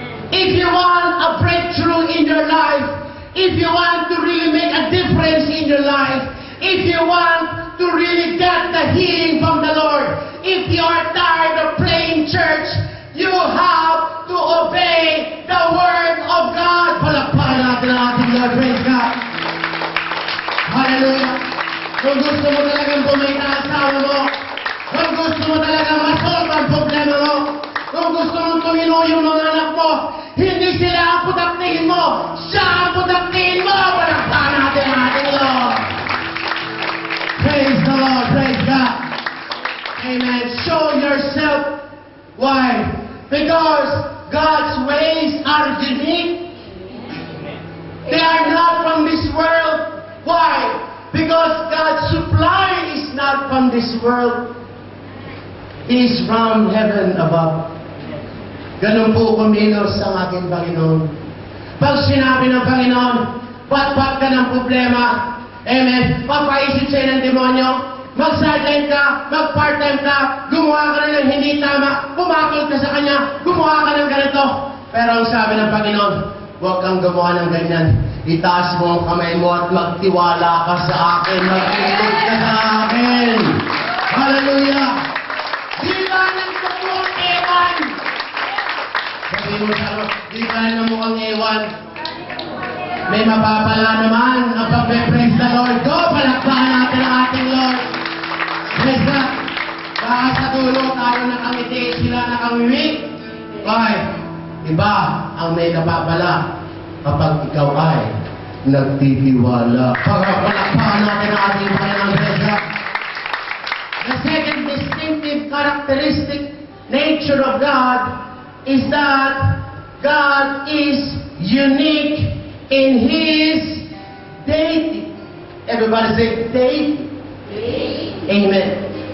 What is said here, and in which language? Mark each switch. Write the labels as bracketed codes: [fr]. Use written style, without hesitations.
[en] If you want a breakthrough in your life, if you want to really make a difference in your life, if you want to really get the healing from the Lord, if you are tired of playing church, you have to obey the Word of God. [tl] Palakpakan natin ang ating Lord. [en] Praise God. Hallelujah. [tl] Kung gusto mo talagang bumita ang asawa mo, kung gusto mo talagang masolve ang problema mo, kung gusto mong tumino yung mga anak mo, hindi sila ang putaktihin mo, siya ang putaktihin mo. Palakpakan natin ang ating Lord. [en] Praise the Lord. Praise God. [tl] Amen. [en] Show yourself. Why? Because God's ways are unique. They are not from this world. Why? Because God's supply is not from this world. He is from heaven above. [tl] Ganun po kumilos ang ating Panginoon. Pag sinabi ng Panginoon, pat-pat ka ng problema, amen, papaisip sa'yo ng demonyo, mag-sideline ka, mag-part-time ka, gumawa ka na ng hindi tama, pumakot ka sa Kanya, gumawa ka ng ganito. Pero ang sabi ng Panginoon, huwag kang gumawa ng ganyan. Itaas mo ang kamay mo at magtiwala ka sa akin, mag-ikot ka sa akin. Hallelujah! Di ba ng tukong ewan? Sabi mo sa di ba ng mukhang ewan? May mapapala naman ang pag-praise the Lord. Go! Palakpakan natin ang ating Lord. [en] Praise God. [tl] Baka sa dulo tayo nakangiti, sila nakangiwi. Why? Iba ang may napapala kapag ikaw ay nagtitiwala. Palakpakan natin ang ating Panginoon. [en] Praise God. The second distinctive characteristic nature of God is that God is unique in His deity. Everybody say deity. Amen.